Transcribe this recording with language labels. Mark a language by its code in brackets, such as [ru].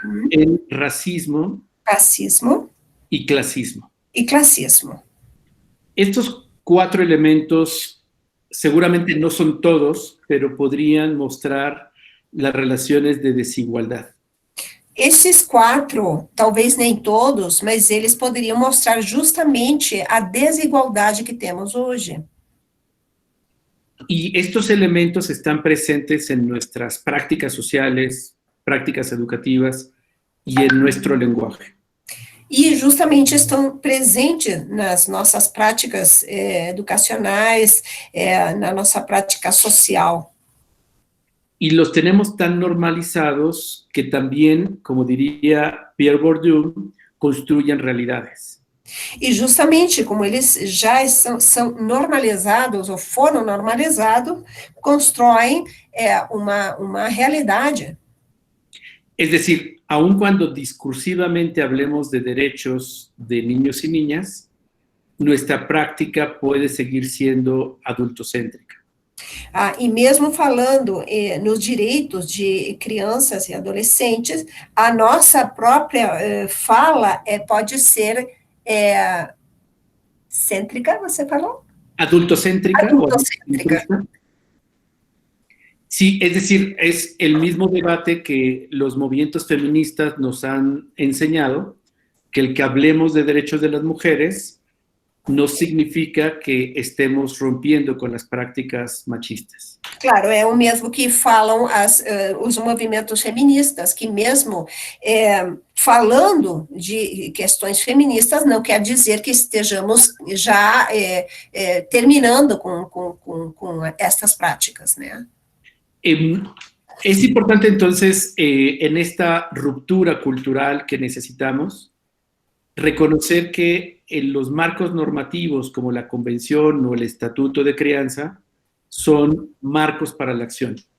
[es] el racismo [pt] Racismo [es] y clasismo. [pt] e classismo. [es] Estos 4 elementos seguramente no son todos, pero podrían mostrar las relaciones de desigualdad. [pt] Esses 4, talvez nem todos, mas eles poderiam mostrar justamente a desigualdade que temos hoje. [es] Y estos elementos están presentes en nuestras prácticas sociales, prácticas educativas y en nuestro lenguaje. [pt] E justamente estão presentes nas nossas práticas educacionais, na nossa prática social. [es] Y los tenemos tan normalizados que también, como diría Pierre Bourdieu, construyen realidades. [pt] E justamente como eles já são normalizados, ou foram normalizados, constroem uma realidade. [es] Es decir, aun cuando discursivamente hablemos de derechos de niños y niñas, nuestra práctica puede seguir siendo adultocéntrica. [pt] E mesmo falando nos direitos de crianças e adolescentes, a nossa própria fala pode ser cêntrica, você falou? [es] Adultocéntrica. Adultocéntrica. Sí, es decir, es el mismo debate que los movimientos feministas nos han enseñado, que el que hablemos de derechos de las mujeres no significa que estemos rompiendo con las prácticas machistas. [pt] Claro, é o mesmo que falam os movimentos feministas, que mesmo falando de questões feministas, não quer dizer que estejamos já terminando com estas práticas, né? [es] Es importante entonces, en esta ruptura cultural que necesitamos, reconocer que en los marcos normativos como la Convención o el Estatuto de Crianza son marcos para la acción.